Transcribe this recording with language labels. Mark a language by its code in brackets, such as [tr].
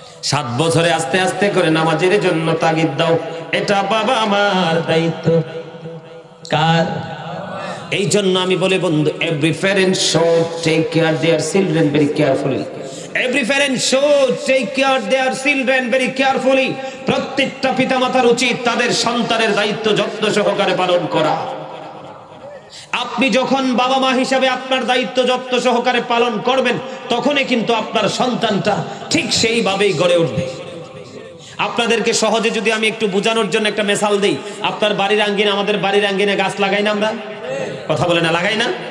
[bn] 7 বছরে আস্তে আস্তে করে নামাজের জন্য তাগিদ দাও। এটা বাবা আমার দায়িত্ব। কার? এই জন্য আমি বলি বন্ধু, [en] every parent should take care their children very carefully. Every parent should take care their children very carefully. [bn] প্রত্যেকটা পিতামাতার উচিত তাদের সন্তানের দায়িত্ব যত্ন সহকারে পালন করা। আপনি যখন বাবা মা হিসাবে আপনার দায়িত্ব যত্ন সহকারে পালন করবেন, তখনই কিন্তু আপনার সন্তানটা ঠিক সেইভাবেই গড়ে উঠবে। আপনাদেরকে সহজে যদি আমি একটু বোঝানোর জন্য একটা মিসাল দেই, আপনার বাড়ির আঙ্গিনে, আমাদের বাড়ির আঙ্গিনে গাছ লাগাই না আমরা? কথা বলে না, লাগাই না?